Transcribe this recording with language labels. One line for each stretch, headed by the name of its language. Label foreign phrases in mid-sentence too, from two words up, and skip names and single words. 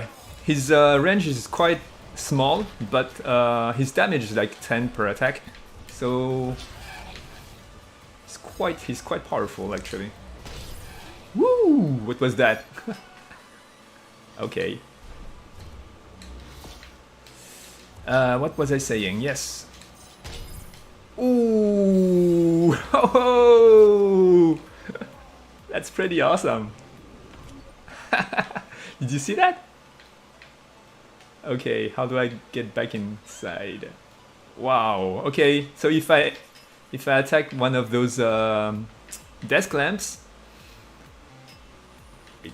English: His range is quite small, but his damage is like 10 per attack. So he's quite powerful, actually. Woo! What was that? Okay. What was I saying? Yes. Ooh! Ho-ho! That's pretty awesome. Did you see that? Okay, how do I get back inside? Wow. Okay, so if I attack one of those desk lamps, wait.